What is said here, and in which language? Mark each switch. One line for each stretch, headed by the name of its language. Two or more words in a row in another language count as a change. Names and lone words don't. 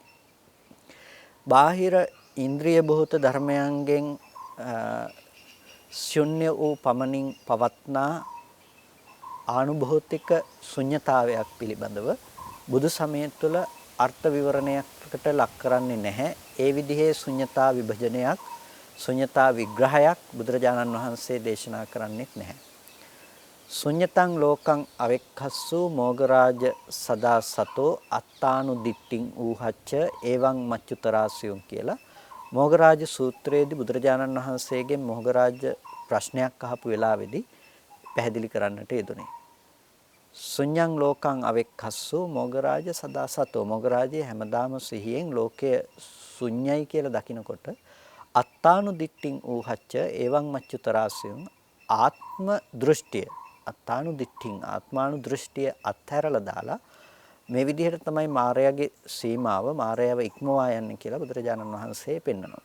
Sinhala: බාහිර ඉන්ද්‍රිය බොහෝත ධර්මයන්ගෙන් ශුන්‍ය වූ පමණින් පවත්නා ආනුභෞතික ශුන්‍යතාවයක් පිළිබඳව බුදු සමය තුළ අර්ථ විවරණයකට ලක් කරන්නේ නැහැ. ඒ විදිහේ ශුන්‍යතා විභජනයක්, ශුන්‍යතා විග්‍රහයක් බුදුරජාණන් වහන්සේ දේශනා කරන්නේත් නැහැ.
Pali: ශුන්‍යතං ලෝකං අවෙක්ඛස්සු මොගරාජ සදා සතෝ අත්තානු දිට්ඨින් ඌහච්ච එවං මච්චුතරාසියුම්
Sinhala: කියලා මොගරාජ සූත්‍රයේදී බුදුරජාණන් වහන්සේගෙන් මොගරාජ ප්‍රශ්නයක් අහපු වෙලාවේදී පැහැදිලි කරන්නට යෙදුනේ.
Pali: ශුන්‍යං ලෝකං අවෙක්ඛස්සු මොගරාජ සදා සතෝ
Sinhala: මොගරාජේ හැමදාම සිහියෙන් ලෝකය ශුන්‍යයි කියලා දකිනකොට
Pali: අත්තානු දිට්ඨින් ඌහච්ච එවං මච්චුතරාසියුම්
Sinhala: ආත්ම දෘෂ්ටිය
Pali: අත්තානු දිට්ඨින්
Sinhala: ආත්මානු දෘෂ්ටිය අත්හැරලා දාලා මේ විදිහට තමයි මායාවේ සීමාව මායාව ඉක්මවා යන්නේ කියලා බුදුරජාණන් වහන්සේ පෙන්වනවා.